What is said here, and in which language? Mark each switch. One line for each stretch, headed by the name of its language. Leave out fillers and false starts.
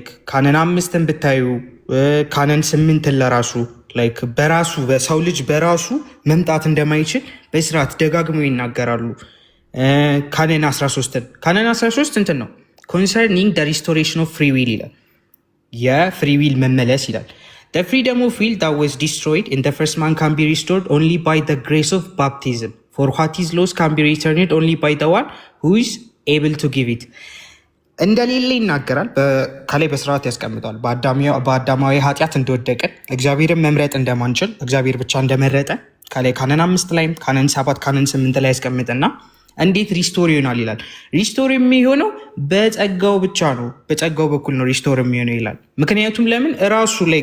Amharic: ካነን 5ን ብታዩ ካነን 8ን ለራሱ በራሱ በሰው ልጅ በራሱ መምጣት እንደማይችል በስርዓት ደጋግመው ይናገራሉ። ካነን 13 እንትን ነው ኮንሰርኒንግ ደ ሪስቶሬሽን ኦፍ ፍሪ ዊል ይላል። የፍሪ ዊል መመለስ ይላል።
English: The freedom of will that was destroyed in the first man can be restored only by the grace of baptism. For what is lost can be returned only by the one who is able to give it.
Amharic: እንደሌለ ይናገራል። ከላይ በስርዓት ያስቀምጠዋል። በአዳማዊ ኃጢአት እንደወደቀን እግዚአብሔርን መምረጥ እንደማንችል እግዚአብሔር ብቻ እንደመረጠ ከላይ ካነን 5 ላይም ካነን 7 ካነን 8 ላይ ያስቀምጥና እንዴት ሪስቶር ይሆናል ይላል። ሪስቶር የሚሆነው በጸጋው ብቻ ነው፣ በጸጋው በኩል ነው ሪስቶር የሚሆነው ይላል። ምክንያቱም ለምን እራሱ